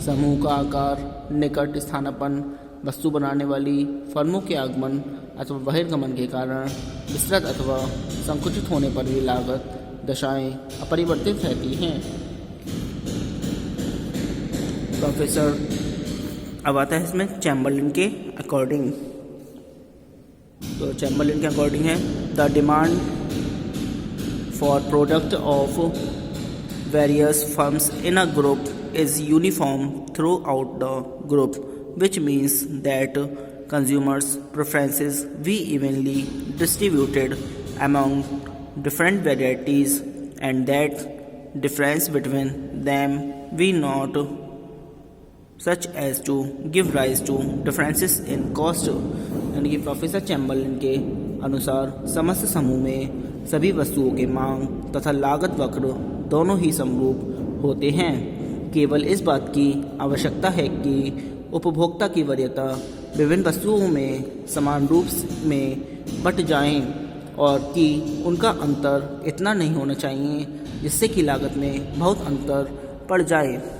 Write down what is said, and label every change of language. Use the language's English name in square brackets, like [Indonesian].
[Hindi] समूह का आकार निकट स्थानापन्न वस्तु बनाने वाली फर्मों के आगमन अथवा बहिर्गमन के कारण विस्तृत अथवा संकुचित होने पर भी लागत दशाएं अपरिवर्तित रहती हैं। प्रोफेसर अब आता है इसमें चैम्बरलिन के अकॉर्डिंग। तो चैम्बरलिन के अकॉर्डिंग है [English] The demand for product of various firms in a group is uniform throughout the group, which means that consumers' preferences be evenly distributed among different varieties and that difference between them be not such as to give rise to differences in cost। [Hindi] यानी कि professor Chamberlain के अनुसार समस्त समूह में सभी वस्तुओं के मांग तथा लागत वक्र दोनों ही समरूप होते हैं। केवल इस बात की आवश्यकता है कि उपभोक्ता की वरीयता विभिन्न वस्तुओं में समान रूप में बट जाएं और कि उनका अंतर इतना नहीं होना चाहिए जिससे कि लागत में बहुत अंतर पड़ जाए।